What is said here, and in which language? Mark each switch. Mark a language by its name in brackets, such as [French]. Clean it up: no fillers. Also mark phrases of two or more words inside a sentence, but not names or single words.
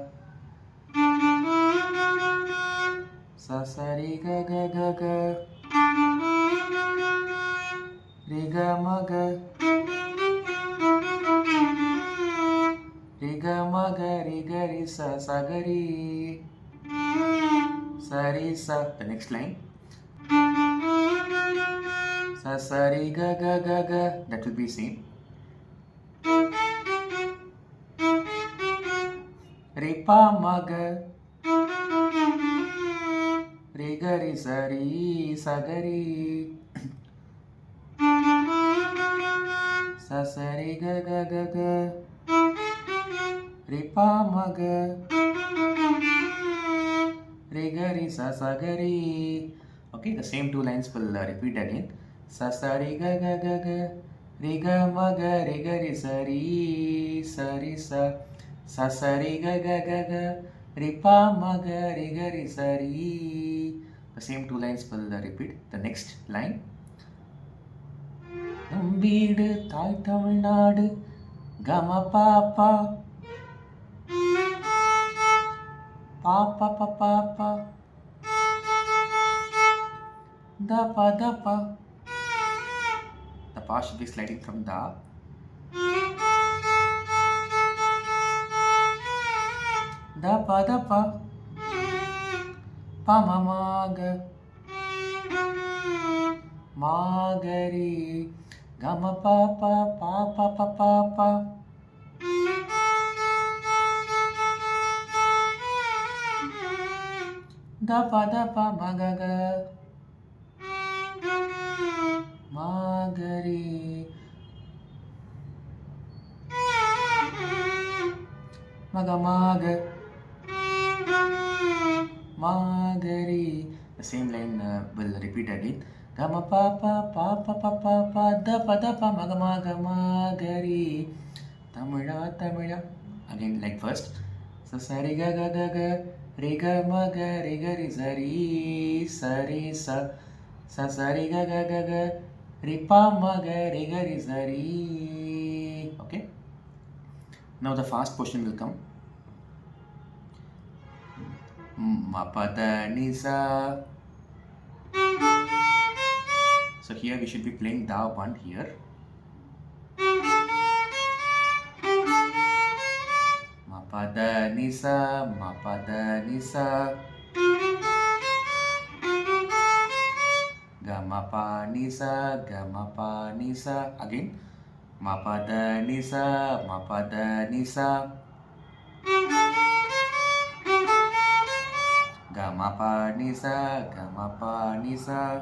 [English] Sasari ga ga ga ga. Re ga ma ga re ga ma ga re ga re sa. Sagari sari sa. The next line. Sasari ga ga ga ga. That will be same. Re pa ma ga re ga re sa re. Sagari sasari ga ga ga ga. Re pa ma ga re ga re sa. Sagari. Okay, the same two lines will repeat again. Sasari ga ga ga ga. Re ga ma ga re ga re sa re. Sari sa. Sasari ga ga ga ga. Re pa ma ga re ga re sa re. The same two lines will repeat. The next line. [Tamil] நம் வீடு தாய் தமிழ்நாடு கம பாப்பா பாப்பா பாப்பா தப்பா தப்பா. [English] The pa should be sliding from da. Dapa dapa pa ma ma ga magari gama pa pa pa pa pa pa pa. Dapa dapa ma ga ga magari maga maga magari. The same line will repeat again. Gama pa pa pa pa pa pa pa dapa dapa maga maga magari. Tamila tamila. Again like first. Sasari ga ga ga ga. Re ga ma ga re ga re sa re. Sari sa. Sasari ga ga ga ga. Re pa ma ga re ga re sa re. Okay. Now the fast portion will come. Ma pa da ni sa. So here we should be playing da 1 here. Ma pa da ni sa, ma pa da ni sa. Ga ma pa ni sa, ga ma pa ni sa. Again. Ma pa da ni sa, ma pa da ni sa. Ga ma pa ni sa, ga ma pa ni sa.